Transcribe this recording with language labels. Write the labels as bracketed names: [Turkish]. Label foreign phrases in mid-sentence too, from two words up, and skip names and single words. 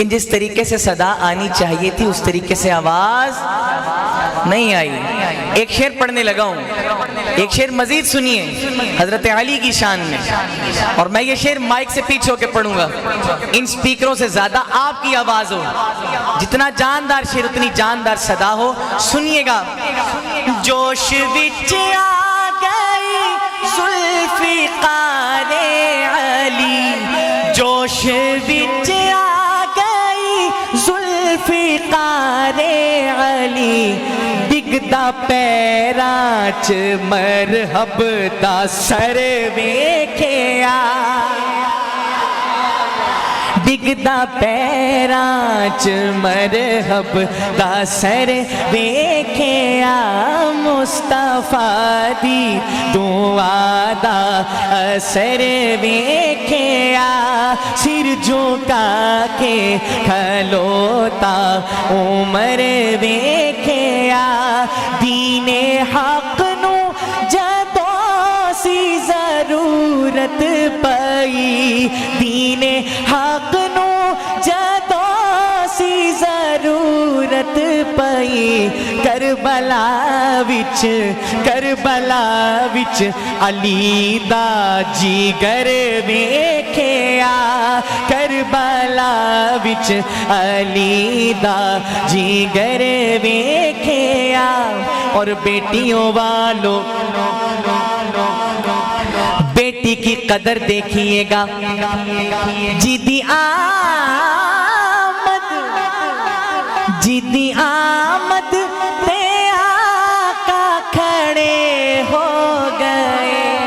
[Urdu] جس طریقے سے صدا آنی چاہیے تھی اس طریقے سے آواز نہیں آئی ایک شعر پڑھنے لگا ہوں ایک شعر مزید سنیے حضرت علی کی شان میں اور میں یہ شعر مائک سے پیچھے ہو کے پڑھوں گا ان سپیکروں سے زیادہ آپ کی آواز ہو جتنا جاندار شعر اتنی جاندار صدا ہو سنیے گا [Punjabi] جوش وچ ذوالفقار علی جوش وچ آ گئی ذوالفقار علی ڈگدا پیراں چ مرحب دا سر ویکھیا ڈگدا پیراں چ مرحب دا سر ویکھیا مصطفیٰ دی دعا دا اثر ویکھیا سر جھکا کے کھلوتا عمر ویکھیا دین حق نو جدوں سی ضرورت پئی دین حق نو جدوں سی ضرورت پئی کربلا وچ علی دا جگر ویکھیا کربلا وچ علی دا جگر ویکھیا [Urdu] اور بیٹیوں والوں بیٹی کی قدر دیکھیے گا [Punjabi] جیدی آمد تے آقا کھڑے ہو گئے